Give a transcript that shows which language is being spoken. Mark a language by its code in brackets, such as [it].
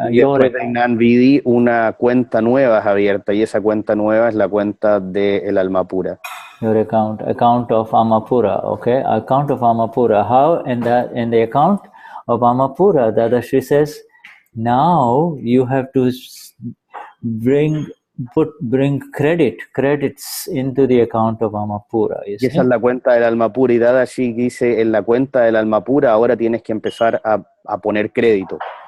[es] Después de Gnan Vidhi, una cuenta nueva es abierta, y esa cuenta nueva es la cuenta del alma pura. [en] Your account of Amapura, okay? Account of Amapura. How? In the account of Amapura, Dadashri says, now you have to bring credits into the account of Amapura. [es] Y esa es la cuenta del alma pura, y Dadashri dice, en la cuenta del alma pura ahora tienes que empezar a poner crédito.